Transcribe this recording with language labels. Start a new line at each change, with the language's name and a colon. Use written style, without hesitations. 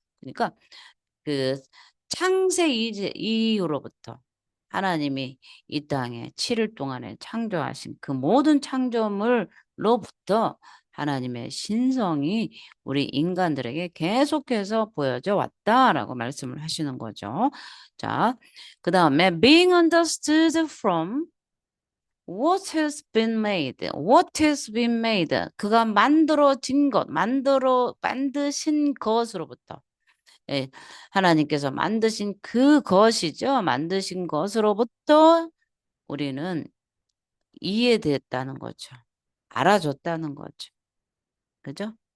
Korean: 그러니까 그 창세 이후로부터 하나님이 이 땅에 7일 동안에 창조하신 그 모든 창조물로부터 하나님의 신성이 우리 인간들에게 계속해서 보여져 왔다라고 말씀을 하시는 거죠.
English: 자,
Korean: 그 다음에
English: being understood from what has been made. What has been made.
Korean: 그가 만들어진 것, 만드신 것으로부터. 예, 하나님께서 만드신 그것이죠. 만드신 것으로부터 우리는 이해됐다는 거죠. 알아줬다는 거죠. 그죠?